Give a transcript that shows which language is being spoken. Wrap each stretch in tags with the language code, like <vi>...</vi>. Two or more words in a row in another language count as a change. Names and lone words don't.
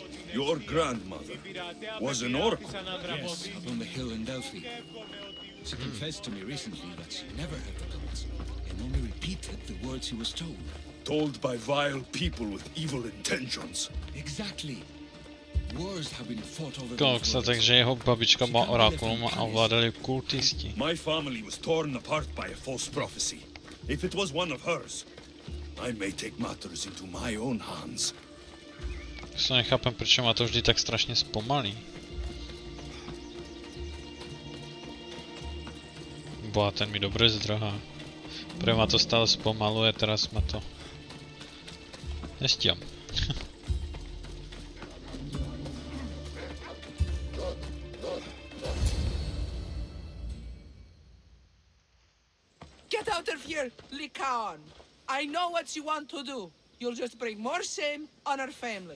<en>Your grandmother was an oracle. Yes, up on the hill in Delphi. She confessed to me recently that she never heard the gods and only repeated the words she was told. Told by vile people with evil intentions. Exactly. Wars have been fought over</en> <sk>Koksa, takže jeho babička má orákulum a ovládali kultisti.</sk> <en>My family was torn apart by a false prophecy. If it was one of hers, I may take matters into my own hands.</en> <sk>Sa nechápem, prečo ma to vždy tak strašne spomalí. Boha, ten mi dobre zdrhá. Pre ma to stále spomaluje, teraz ma to... Nestíham.</sk> <en>Get out of here, Lykáón. I know what you want to do. You'll just bring more shame on our family.</en>